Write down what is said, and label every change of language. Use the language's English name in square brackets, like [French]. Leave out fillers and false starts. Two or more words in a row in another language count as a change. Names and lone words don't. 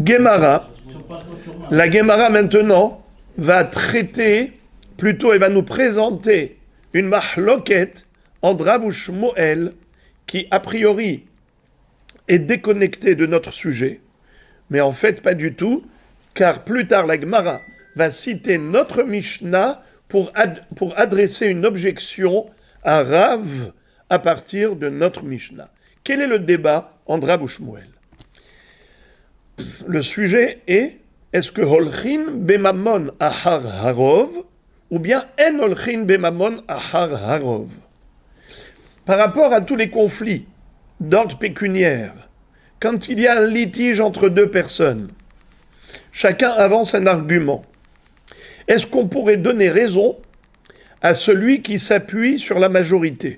[French] Gemara, la Gemara maintenant va traiter, plutôt elle va nous présenter une mahloket entre Rav ou Shmuel qui a priori est déconnectée de notre sujet, mais en fait pas du tout, car plus tard la Gemara va citer notre Mishnah pour adresser une objection à Rav à partir de notre Mishnah. Quel est le débat entre Rav ou Shmuel ? Le sujet est, est-ce que [Hebrew] הולכין בממון אחר הרוב [French] ou bien en [Hebrew] הולכין בממון אחר הרוב ? [French] Par rapport à tous les conflits d'ordre pécuniaire, quand il y a un litige entre deux personnes, chacun avance un argument. Est-ce qu'on pourrait donner raison à celui qui s'appuie sur la majorité ?